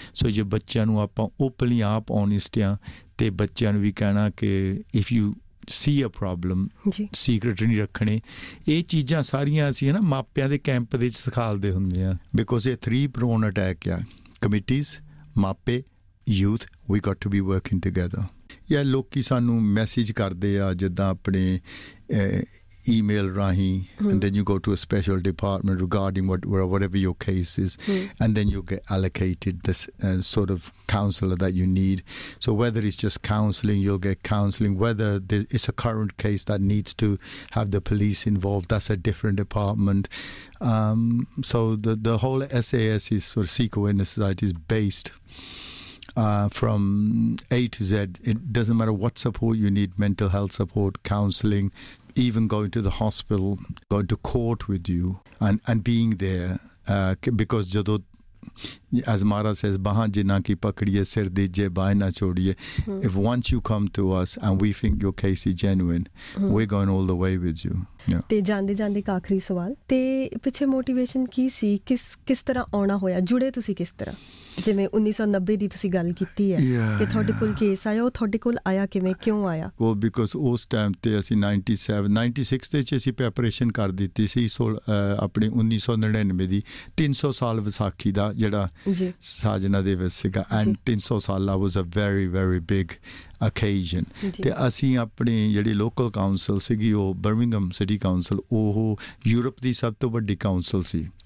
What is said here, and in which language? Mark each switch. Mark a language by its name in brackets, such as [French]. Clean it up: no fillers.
[Punjabi] ਸੋ ਜੇ ਬੱਚਿਆਂ ਨੂੰ ਆਪਾਂ ਓਪਨਲੀ ਆਪ ਓਨੈਸਟ ਹਾਂ, ਅਤੇ ਬੱਚਿਆਂ ਨੂੰ ਵੀ ਕਹਿਣਾ ਕਿ [English] if you see a problem [Punjabi] secret ਨਹੀਂ ਰੱਖਣੇ। ਇਹ ਚੀਜ਼ਾਂ ਸਾਰੀਆਂ ਅਸੀਂ, ਹੈ ਨਾ, ਮਾਪਿਆਂ ਦੇ ਕੈਂਪ ਦੇ ਵਿੱਚ ਸਿਖਾਲਦੇ ਹੁੰਦੇ ਹਾਂ, ਬਿਕੋਜ਼ ਇਹ 3-pronged ਅਟੈਕ ਆ, ਕਮਿਟੀਜ਼, ਮਾਪੇ, youth, [English] We got to be working together. [Punjabi] ਜਾਂ ਲੋਕ ਸਾਨੂੰ ਮੈਸੇਜ ਕਰਦੇ ਆ, ਜਿੱਦਾਂ ਆਪਣੇ [English] email rahi, and then you go to a special department regarding whatever your case is, and then you get allocated this sort of counselor that you need. So whether it's just counseling, you'll get counseling. Whether it's a current case that needs to have the police involved, that's a different department. So the whole SAS is sort of Sikh Awareness Society is based from A to Z. It doesn't matter what support you need, mental health support, counseling, even going to the hospital, going to court with you and being there. [Punjabi] Because jado, [English] as Mara says, [Punjabi] bahan jinna ki pakdiye sir deje baina chodiye. [English] If once you come to us and we think your case is genuine, we're going all the way with you. [Punjabi] ਤੇ ਜਾਂਦੇ ਜਾਂਦੇ ਇੱਕ ਆਖਰੀ ਸਵਾਲ ਤੇ ਪਿੱਛੇ motivation ਕੀ ਸੀ ਕਿਸ ਤਰ੍ਹਾਂ ਆਉਣਾ ਹੋਇਆ ਜੁੜੇ ਤੁਸੀਂ ਕਿਸ ਤਰ੍ਹਾਂ ਜਿਵੇਂ 1990 ਦੀ ਤੁਸੀਂ ਗੱਲ ਕੀਤੀ ਹੈ ਕਿ ਤੁਹਾਡੇ ਕੋਲ ਕੇਸ ਆਇਆ ਉਹ ਤੁਹਾਡੇ ਕੋਲ ਆਇਆ ਕਿਵੇਂ ਕਿਉਂ ਆਇਆ ਉਹ ਬਿਕੋਜ਼ ਉਸ ਟਾਈਮ ਤੇ ਅਸੀਂ 97-96 ਦੇ ਵਿੱਚ ਅਸੀਂ ਪ੍ਰੈਪਰੇਸ਼ਨ ਕਰ ਦਿੱਤੀ ਸੀ ਆਪਣੀ 1999 ਦੀ 300 ਸਾਲ ਵਿਸਾਖੀ ਦਾ ਜਿਹੜਾ ਸਾਜਨਾ ਦਿਵਸ ਸੀਗਾ ਐਂਡ 300 ਸਾਲ [English] was a very very big occasion [Punjabi] ਤੇ ਅਸੀਂ ਆਪਣੀ ਜਿਹੜੀ ਲੋਕਲ ਕਾਉਂਸਲ ਸੀਗੀ ਉਹ ਬਰਮਿੰਗਮ ਸਿਟੀ ਕਾਉਂਸਲ ਉਹ ਯੂਰਪ ਦੀ ਸਭ ਤੋਂ ਵੱਡੀ ਕਾਉਂਸਲ ਸੀ